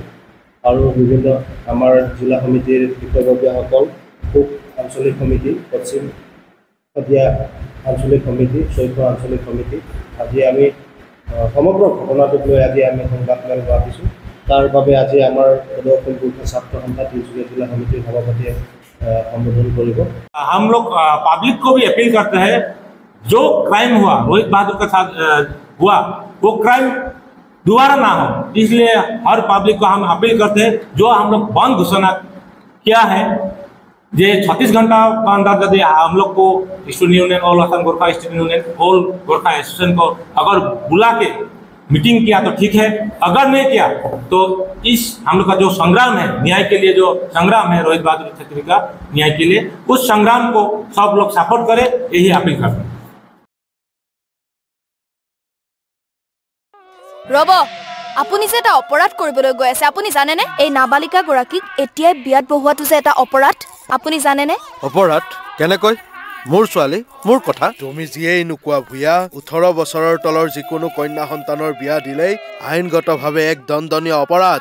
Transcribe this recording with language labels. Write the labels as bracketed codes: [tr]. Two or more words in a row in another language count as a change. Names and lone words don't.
[as] আৰু বিভিন্ন আমাৰ জিলা সমিতিৰ বিষয়ববীয়াসকল পূব আঞ্চলিক সমিতি, পশ্চিম শদিয়া আঞ্চলিক সমিতি, চৈখোৱা আঞ্চলিক সমিতি আজি আমি সমগ্ৰ ঘটনাটোক লৈ আজি আমি সংবাদ মেল ৰাখিছোঁ। তাৰ বাবে আজি আমাৰ সদৌ অসম গোৰ্খা ছাত্ৰ সন্থা তিনিচুকীয়া জিলা সমিতিৰ সভাপতিয়ে [hi] संबोधन करेगा। हम लोग पब्लिक को भी अपील करते हैं, जो क्राइम हुआ रोहित बहादुर के साथ हुआ वो क्राइम दोबारा ना हो, इसलिए हर पब्लिक को हम अपील करते हैं जो हम लोग बंद घोषणा किया है ये 36 घंटा के अंदर यदि हम लोग को स्टूडेंट यूनियन ऑल असम गोरखा स्टूडेंट यूनियन ऑल गोरखा एसोसिएशन को अगर बुला के मीटिंग किया तो ठीक है, अगर नहीं किया तो इस हम लोग का जो संग्राम है न्याय के लिए, जो संग्राम है रोहित बहादुर छेत्री का न्याय के लिए, उस संग्राम को सब लोग सपोर्ट करें, यही अपील करते हैं। [as] रब আপুনি যে এটা অপৰাধ কৰিবলৈ গৈ আছে, আপুনি জানেনে এই নাবালিকা গৰাকীক এতিয়াই বিয়াত বহুৱাটো যে এটা অপৰাধ, আপুনি জানেনে? অপৰাধ কেনেকৈ? মোৰ ছোৱালী, মোৰ কথা তুমি যিয়েই নোকোৱা ভূঞা, 18 বছৰৰ তলৰ যিকোনো কন্যা সন্তানৰ বিয়া দিলেই আইনগতভাৱে এক দণ্ডনীয় অপৰাধ।